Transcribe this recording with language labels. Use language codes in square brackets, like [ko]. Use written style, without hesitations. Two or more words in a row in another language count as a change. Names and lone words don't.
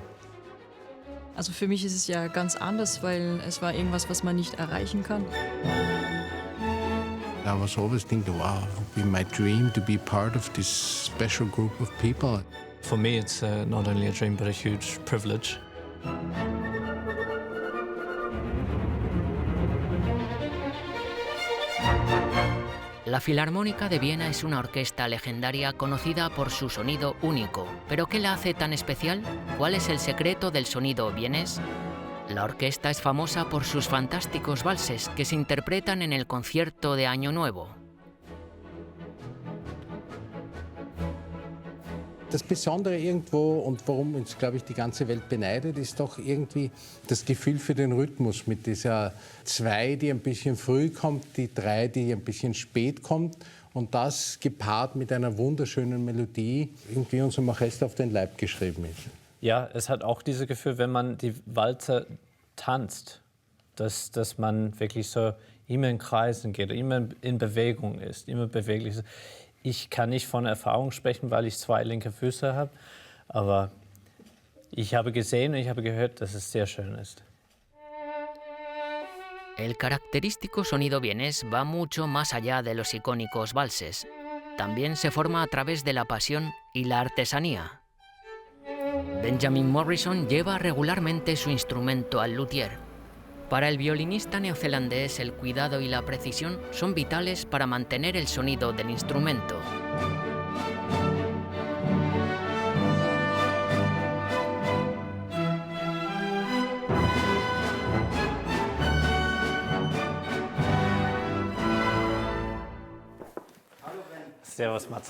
[de] Also für mich ist es ja ganz anders, weil es war irgendwas, was man nicht erreichen kann. [en] I was always thinking, wow, it would be my dream to be part of this special group of people. For me, it's not only a dream, but a huge privilege. [es] La Filarmónica de Viena es una orquesta legendaria conocida por su sonido único. ¿Pero qué la hace tan especial? ¿Cuál es el secreto del sonido vienés? La orquesta es famosa por sus fantásticos valses que se interpretan en el concierto de Año Nuevo. [de] Das Besondere irgendwo und warum uns, glaube ich, die ganze Welt beneidet, ist doch irgendwie das Gefühl für den Rhythmus mit dieser 2, die ein bisschen früh kommt, die 3, die ein bisschen spät kommt und das gepaart mit einer wunderschönen Melodie irgendwie unserem Orchester auf den Leib geschrieben ist. Ja, es hat auch dieses Gefühl, wenn man die Walzer tanzt, dass man wirklich so immer in Kreisen geht, immer in Bewegung ist, immer beweglich ist. Ich kann nicht von Erfahrung sprechen, weil ich 2 linke Füße habe, aber ich habe gesehen und ich habe gehört, dass es sehr schön ist. [es] El característico sonido vienés va mucho más allá de los icónicos valses. También se forma a través de la pasión y la artesanía. Benjamin Morrison lleva regularmente su instrumento al luthier. Para el violinista neozelandés, el cuidado y la precisión son vitales para mantener el sonido del instrumento. [de] Servus, Matze.